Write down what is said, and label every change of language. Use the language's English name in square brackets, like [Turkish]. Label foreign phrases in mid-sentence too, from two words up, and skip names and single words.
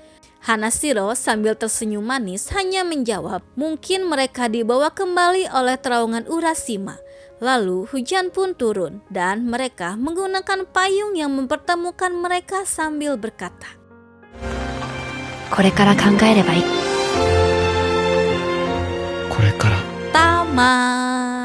[Indonesian] Hanashiro sambil tersenyum manis hanya menjawab mungkin mereka dibawa kembali oleh terowongan Urashima. Lalu hujan pun turun dan mereka menggunakan payung yang mempertemukan mereka sambil berkata, [Japanese] これから考えればいい。これから [Indonesian] tamat.